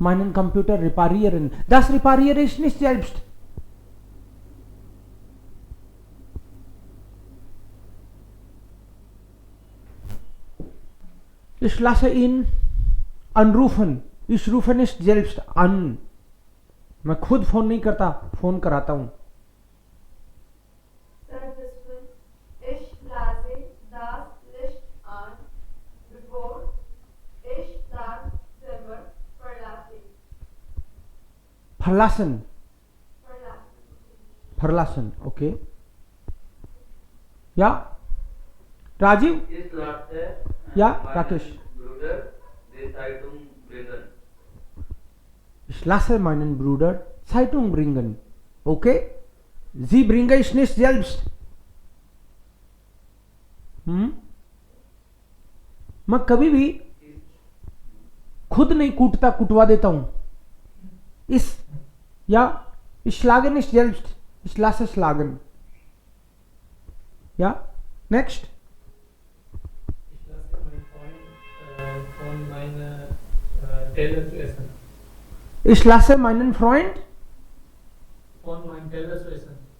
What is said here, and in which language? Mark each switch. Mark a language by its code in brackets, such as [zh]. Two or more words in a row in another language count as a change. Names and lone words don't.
[de] meinen Computer reparieren. Das repariere ich nicht selbst. Ich lasse ihn anrufen. Ich rufe nicht selbst an. [hi] मैं खुद फोन नहीं करता, फोन कराता हूं. [de] Serviceman. Ich lasse das Licht an, bevor ich das Zimmer verlasse. Verlassen. Verlassen. Verlassen, okay. Ja? Rajiv? Ich lasse Ja, meinen Rakesh. Bruder die Zeitung bringen. Ich lasse meinen Bruder Zeitung bringen. Okay? Sie bringe ich nicht selbst. [hi] मैं कभी भी खुद नहीं कूटता, कुटवा देता हूं. इस या [de] ich schlage nicht selbst, ich lasse schlagen. Ja, next. Ich lasse meinen Freund von meiner Teller zu essen. Ich lasse meinen Freund Von meinem Teller zu essen.